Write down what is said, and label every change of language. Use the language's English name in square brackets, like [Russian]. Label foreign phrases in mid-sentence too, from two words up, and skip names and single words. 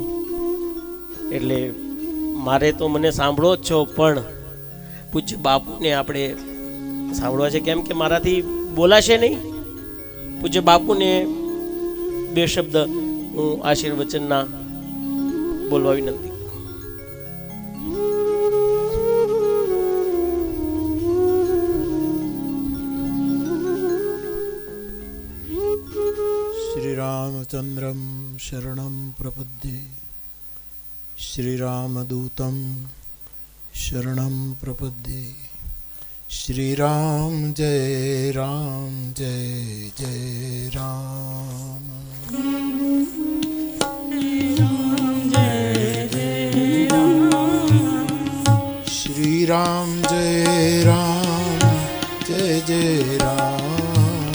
[Gujarati] એટલે મારે તો મને સાંભળો જ છો, પણ પૂજ્ય બાપુને આપણે સાંભળવા છે, કેમ કે મારાથી બોલાશે નહીં. પૂજ્ય બાપુને બે શબ્દ હું આશીર્વચનના બોલવા વિનંતી. [Sanskrit] श्रीरामचन्द्रं शरणं प्रपद्ये, श्रीरामदूतं शरणं प्रपद्ये. श्रीराम जय राम जय जय राम. श्रीराम जय राम जय जय राम.